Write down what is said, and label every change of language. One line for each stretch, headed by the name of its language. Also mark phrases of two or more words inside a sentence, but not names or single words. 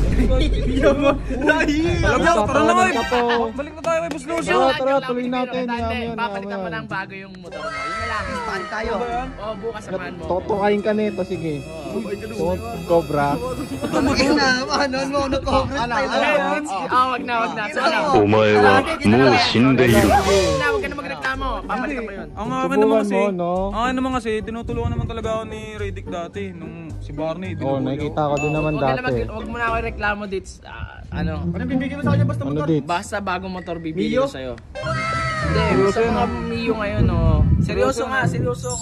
Filipino: Alam mo, tara na nga balik na tayo kay Boss Lucio. Tara, tuloy natin. Papalitan mo lang bago yung motor mo. Yun lang. Paano tayo? Oo, bukas samahan mo. Totokain ka nito, sige. Cobra. Tumagin na. Ano mo? Nag-cobra tayo. Wag na. So, ano?
Japanese: お前はもう死んでいる。
Filipino: Huwag ka na magreklamo. Papalitan mo yun. Ang akin naman kasi, Subukan mo, no? tinutulungan naman talaga ako ni Redick dati nung si Barney. Oo, nakikita ko din naman dati. Huwag mo na ako reklamo, Dits. Ano bibigyan mo sa kanya basta Ano dit? basta bagong motor bibigyan ko sa'yo. Hindi, sa mga Mio ngayon, seryoso ako.